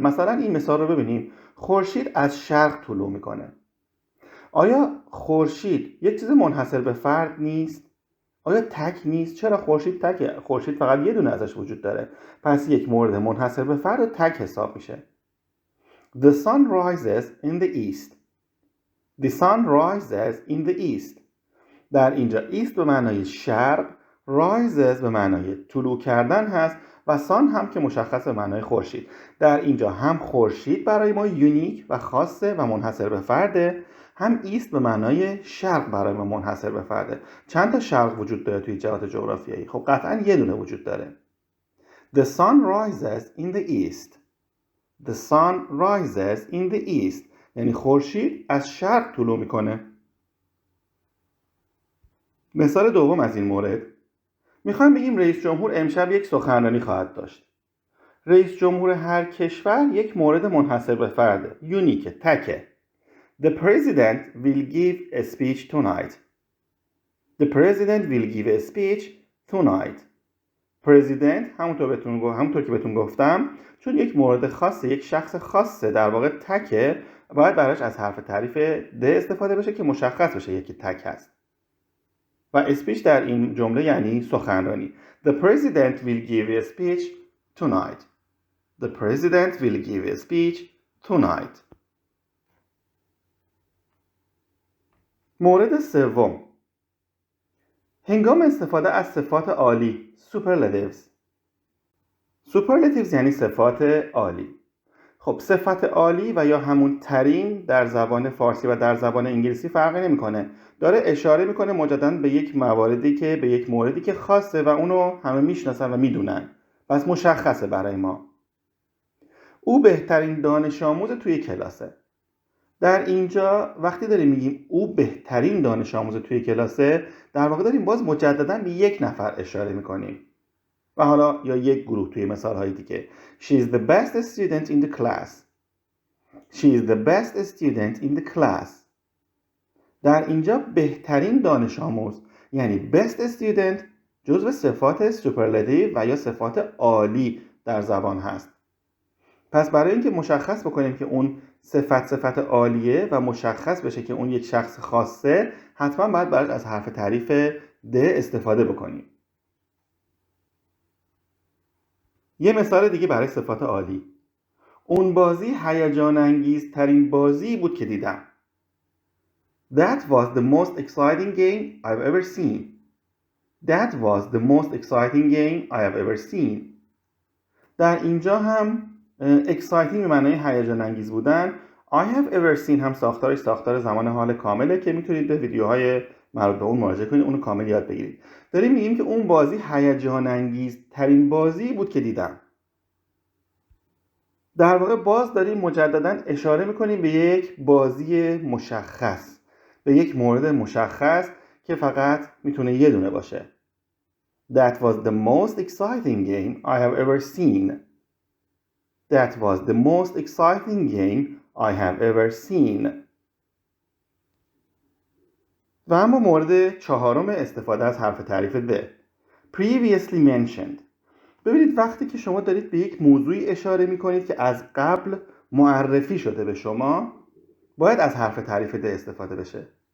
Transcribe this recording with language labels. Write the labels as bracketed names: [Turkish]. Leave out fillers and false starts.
[Persian] مثلا این مثال رو ببینیم، خورشید از شرق طلوع میکنه. آیا خورشید یک چیز منحصر به فرد نیست؟ آیا تک نیست؟ چرا خورشید تکه؟ خورشید فقط یه دونه ازش وجود داره، پس یک مورد منحصر به فرد و تک حساب میشه. [English] The sun rises in the east. The sun rises in the east. [Persian] در اینجا ایست به معنای شرق، rises به معنای طلوع کردن هست و سان هم که مشخص به معنای خورشید. در اینجا هم خورشید برای ما یونیک و خاصه و منحصر به فرده، هم ایست به معنای شرق برای ما منحصر به فرده. چند تا شرق وجود داره توی جهات جغرافیایی؟ خب قطعا یه دونه وجود داره. [English] The sun rises in the east. The sun rises in the east. [Persian] یعنی خورشید از شرق طلوع میکنه. مثال دوم از این مورد، میخوایم بگیم رئیس جمهور امشب یک سخنرانی خواهد داشت. رئیس جمهور هر کشور یک مورد منحصر به فرده، یونیکه، تکه. [English] The president will give a speech tonight. The president will give a speech tonight. [Persian] president همونطور که بهتون گفتم چون یک مورد خاصه، یک شخص خاصه، در واقع تکه، باید براش از حرف تعریف د استفاده بشه که مشخص بشه یکی تک هست. و اسپیچ در این جمله یعنی سخنرانی. [English] The president will give a speech tonight. The president will give a speech tonight. [Persian] مورد سوم، هنگام استفاده از صفات عالی superlatives. superlatives یعنی صفات عالی. خب صفت عالی و یا همون ترین در زبان فارسی و در زبان انگلیسی فرقی نمیکنه. داره اشاره میکنه مجددا به یک موردی که خاصه و اونو همه میشناسن و میدونن، پس مشخصه برای ما. او بهترین دانش آموز توی کلاسه. در اینجا وقتی داریم میگیم او بهترین دانش آموز توی کلاسه، در واقع داریم باز مجددا به یک نفر اشاره میکنیم و حالا یا یک گروه توی مثالهای دیگه. [English] She is the best student in the class. She is the best student in the class. [Persian] در اینجا بهترین دانش آموز یعنی best student جزو صفات superlative و یا صفات عالی در زبان هست. پس برای اینکه مشخص بکنیم که اون صفت عالیه و مشخص بشه که اون یک شخص خاصه، حتما باید براش از حرف تعریف د استفاده بکنیم. یه مثال دیگه برای صفات عالی، اون بازی هیجان انگیز ترین بازی بود که دیدم. [English] That was the most exciting game I've ever seen. That was the most exciting game I have ever seen. [Persian] در اینجا هم exciting به معنای هیجان انگیز بودن. [English] I have ever seen [Persian] هم ساختار زمان حال کامله که میتونید به ویدیوهای مربوط به اون مراجعه کنید، اونو کامل یاد بگیرید. داریم میگیم که اون بازی هیجان انگیز ترین بازی بود که دیدم. در واقع باز داریم مجددا اشاره میکنیم به یک بازی مشخص، به یک مورد مشخص که فقط میتونه یه دونه باشه. [English] That was the most exciting game I have ever seen. That was the most exciting game I have ever seen. [Persian] و اما مورد چهارم استفاده از حرف تعریف the previously mentioned. ببینید وقتی که شما دارید به یک موضوعی اشاره میکنید که از قبل معرفی شده به شما، باید از حرف تعریف د استفاده بشه.